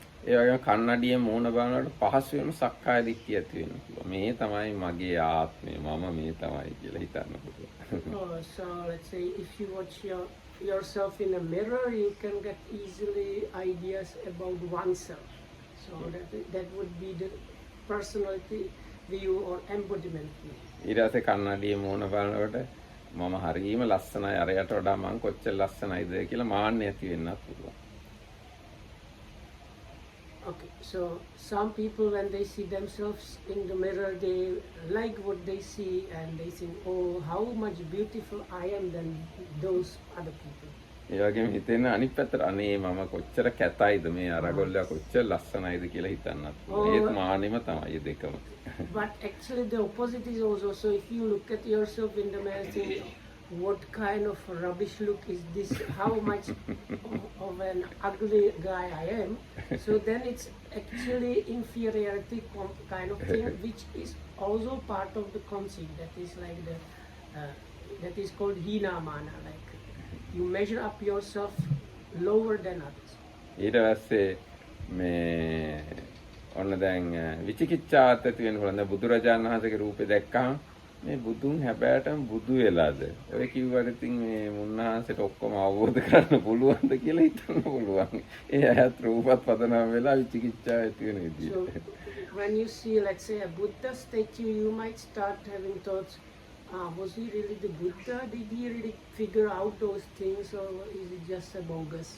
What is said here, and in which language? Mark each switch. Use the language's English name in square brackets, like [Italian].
[Sinhala] ඒ වගේම කන්නඩියේ මූණ බලනකොට පහසුවෙන්ම සක්කාය දිට්ඨිය ඇති වෙන්න පුළුවන්. මේ තමයි මගේ ආත්මය, මම මේ තමයි කියලා හිතන්න පුළුවන්. [English] So let's say if you watch yourself in a mirror, you can get easily ideas about oneself. So that would be the personality view or embodiment view. [Sinhala] ඊට පස්සේ කන්නඩියේ මූණ බලනකොට මම හරියම ලස්සනයි, අරයට වඩා මං කොච්චර ලස්සනයිද කියලා මාන්නය ඇති වෙන්නත් පුළුවන්. [English] Okay, so some people when they see themselves in the mirror, they like what they see and they think, oh, how much beautiful I am than those other people. [Sinhala] ඒ වගේම හිතෙන අනිත් පැත්තට අනේ මම කොච්චර කැතයිද මේ අරගොල්ලයා කොච්චර ලස්සනයිද කියලා හිතන්නත් පුළුවන්. ඒත් මානෙම තමයි දෙකම. [English] But actually the opposite is also, so if you look at yourself in the mirror, think, what kind of rubbish look is this? How much of an ugly guy I am? So then it's actually inferiority kind of thing, which is also part of the conceit. That is like that is called hina-mana. Like you measure up yourself lower than others. [Sinhala] ඊට පස්සේ මේ ඔන්න දැන් විචිකිච්ඡාත් ඇති වෙන බලන්න බුදුරජාණන් වහන්සේගේ රූපේ දැක්කම මේ බුදුන් හැබෑටම බුදු වෙලාද ඔය කිව්වට ඉතින් මේ මුන්නාන්සේට ඔක්කොම අවබෝධ කරන්න පුළුවන්ද කියලා හිතන්න පුළුවන්. ඒ ඇහත් රූපත් පදනම් වෙලා විචිකිච්ඡාව ඇති වෙන විදියට. [English] So when you see, let's say, a Buddha statue, you might start having thoughts, was he really the Buddha? Did he really figure out those things, or is it just a bogus?